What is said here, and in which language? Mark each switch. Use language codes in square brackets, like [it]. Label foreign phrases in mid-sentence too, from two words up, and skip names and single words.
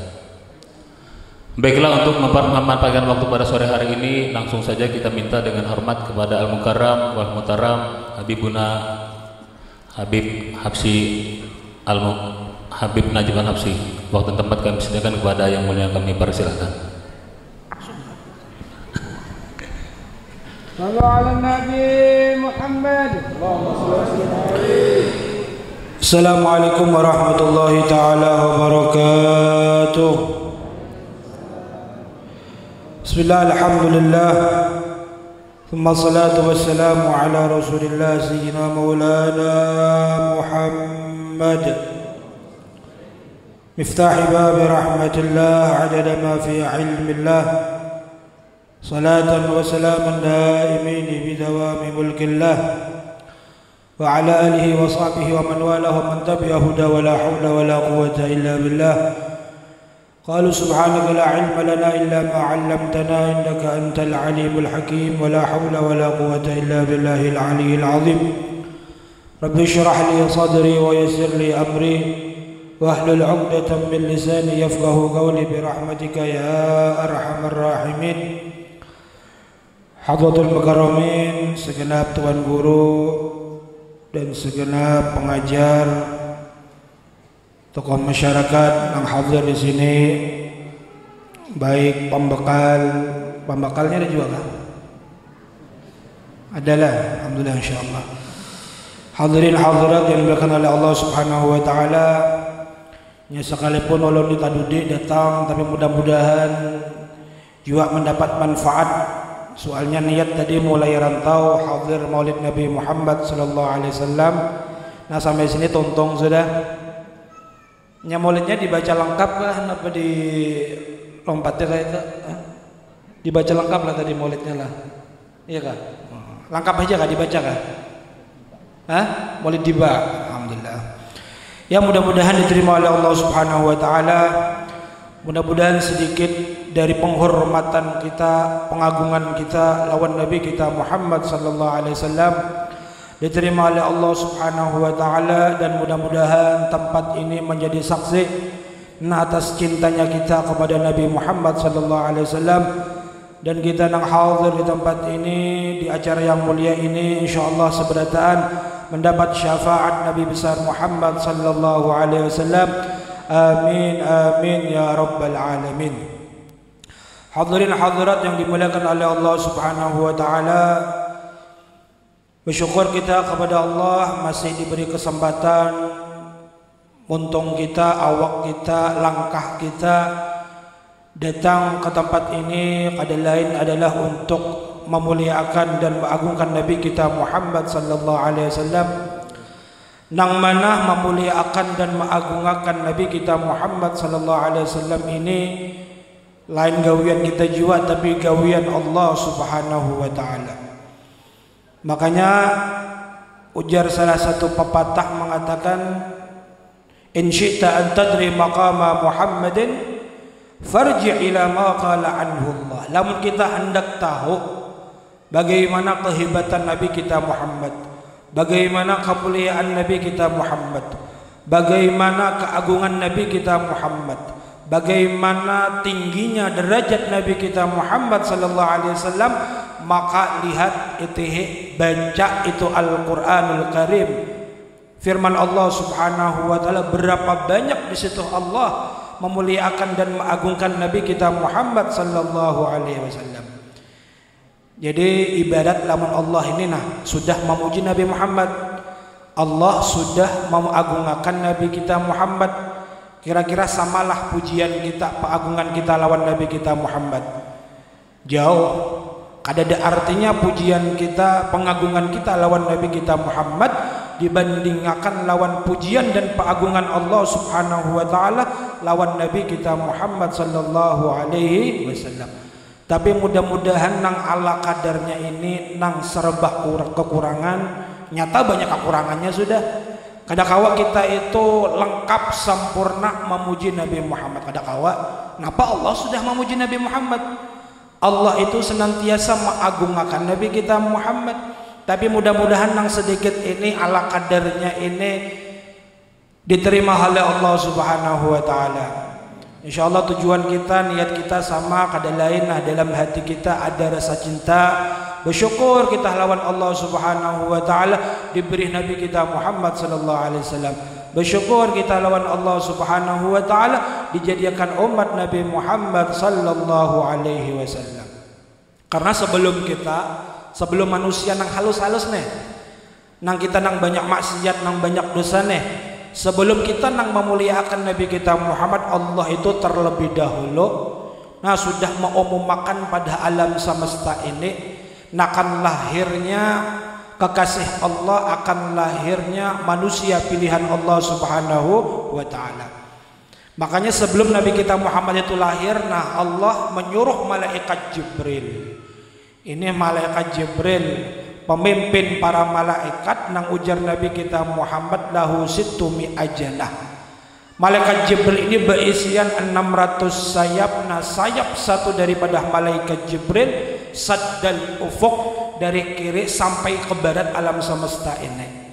[id] Baiklah, untuk memanfaatkan waktu pada sore hari ini, langsung saja kita minta dengan hormat kepada [ar] المكرم والمحترم [id] Habibuna Habib Habsyi Habib Najib Al-Habsyi. Waktu dan tempat kami sediakan kepada yang mulia, kami persilahkan. [ar] صلوا على النبي محمد. السلام عليكم ورحمة الله تعالى وبركاته. بسم الله، الحمد لله، ثم الصلاة والسلام على رسول الله سيدنا مولانا محمد مفتاح باب رحمة الله عدد ما في علم الله صلاة وسلاما دائمين بدوام ملك الله وعلى آله وصحبه ومن والاه ومن تبع الهدى ولا حول ولا قوة إلا بالله. قالوا سبحانك لا علم لنا إلا ما علمتنا إنك أنت العليم الحكيم ولا حول ولا قوة إلا بالله العلي العظيم. رب اشرح لي صدري ويسر لي أمري واحلل عقدة من لساني يفقه قولي برحمتك يا أرحم الراحمين. [id] Hadratul Mukarramin, segenap tuan guru dan segenap pengajar, tokoh masyarakat yang hadir di sini, baik pembakalnya ada juga kan? Adalah, [ar] الحمد لله، إن شاء الله. [id] Hadirin hadirat yang dimuliakan oleh Allah [ar] سبحانه وتعالى. [bjn] Ya, sekalipun ulun ditadudik datang, tapi mudah-mudahan juga mendapat manfaat. Soalnya niat tadi mulai rantau hadir Maulid Nabi Muhammad [ar] صلى الله عليه وسلم. [bjn] Nah, sampai sini tontong sudah. Maulidnya dibaca lengkap kah? Apa di lompatnya kayak itu? Dibaca lengkap lah tadi maulidnya lah. Iya kah? Lengkap aja kah dibaca kah? Maulid tiba. Alhamdulillah. Ya, mudah-mudahan diterima oleh Allah [ar] سبحانه وتعالى. [bjn] Mudah-mudahan sedikit dari penghormatan kita, pengagungan kita lawan Nabi kita Muhammad [ar] صلى الله عليه وسلم [bjn] diterima oleh Allah [ar] سبحانه وتعالى, [bjn] dan mudah-mudahan tempat ini menjadi saksi atas cintanya kita kepada Nabi Muhammad [ar] صلى الله عليه وسلم, [bjn] dan kita nang hadir di tempat ini di acara yang mulia ini insyaallah seberataan mendapat syafaat Nabi besar Muhammad [ar] صلى الله عليه وسلم. آمين آمين يا رب العالمين. [bjn] Hadirin hadirat yang dimuliakan oleh Allah [ar] سبحانه وتعالى, [bjn] bersyukur kita kepada Allah masih diberi kesempatan, untung kita, awak kita, langkah kita datang ke tempat ini kada lain adalah untuk memuliakan dan mengagungkan Nabi kita Muhammad [ar] صلى الله عليه وسلم. [bjn] Nang mana memuliakan dan mengagungkan Nabi kita Muhammad [ar] صلى الله عليه وسلم [bjn] ini lain gawian kita jua, tapi gawian Allah [ar] سبحانه وتعالى. [bjn] Makanya ujar salah satu pepatah mengatakan, [ar] إن شئت أن تدري مقام محمد فارجع إلى ما قال عنه الله. [bjn] Lamun kita hendak tahu bagaimana kehebatan Nabi kita Muhammad, bagaimana kemuliaan Nabi kita Muhammad, bagaimana keagungan Nabi kita Muhammad, bagaimana tingginya derajat Nabi kita Muhammad [ar] صلى الله عليه وسلم, [bjn] maka lihat baca itu Al-Qur'anul Karim. Firman Allah [ar] سبحانه وتعالى, [bjn] berapa banyak di situ Allah memuliakan dan mengagungkan Nabi kita Muhammad [ar] صلى الله عليه وسلم. [bjn] Jadi ibadat lamun Allah ini sudah memuji Nabi Muhammad, Allah sudah mengagungkan Nabi kita Muhammad. Kira-kira samalah pujian kita, pengagungan kita lawan Nabi kita Muhammad? Jauh. Kada ada artinya pujian kita, pengagungan kita lawan Nabi kita Muhammad dibandingkan lawan pujian dan pengagungan Allah [ar] سبحانه وتعالى [bjn] lawan Nabi kita Muhammad [ar] صلى الله عليه وسلم. [bjn] Tapi mudah-mudahan nang ala kadarnya ini nang serba kekurangan, nyata banyak kekurangannya sudah. Kadakawa kita itu lengkap sempurna memuji Nabi Muhammad. Kadakawa, kenapa Allah sudah memuji Nabi Muhammad? Allah itu senantiasa mengagungkan Nabi kita Muhammad. Tapi mudah-mudahan nang sedikit ini ala kadarnya ini diterima oleh Allah [ar] سبحانه وتعالى. [bjn] Insyaallah tujuan kita, niat kita sama, kada lain dalam hati kita ada rasa cinta, bersyukur kita lawan Allah [ar] سبحانه وتعالى [bjn] diberi Nabi kita Muhammad [ar] صلى الله عليه وسلم. [bjn] Bersyukur kita lawan Allah [ar] سبحانه وتعالى [bjn] dijadikan umat Nabi Muhammad [ar] صلى الله عليه وسلم. [bjn] Karena sebelum manusia nang halus-halus nang kita nang banyak maksiat, nang banyak dosa sebelum kita nang memuliakan Nabi kita Muhammad, Allah itu terlebih dahulu sudah mengumumkan pada alam semesta ini akan lahirnya kekasih Allah, akan lahirnya manusia pilihan Allah [ar] سبحانه وتعالى. [bjn] Makanya sebelum Nabi kita Muhammad itu lahir, Allah menyuruh malaikat Jibril. Ini malaikat Jibril pemimpin para malaikat nang ujar Nabi kita Muhammad [ar] له ستمائة جناح. [bjn] Malaikat Jibril ini berisian 600 sayap. Sayap satu daripada malaikat Jibril [ar] سد الأفق, [bjn] dari kiri sampai ke barat alam semesta ini.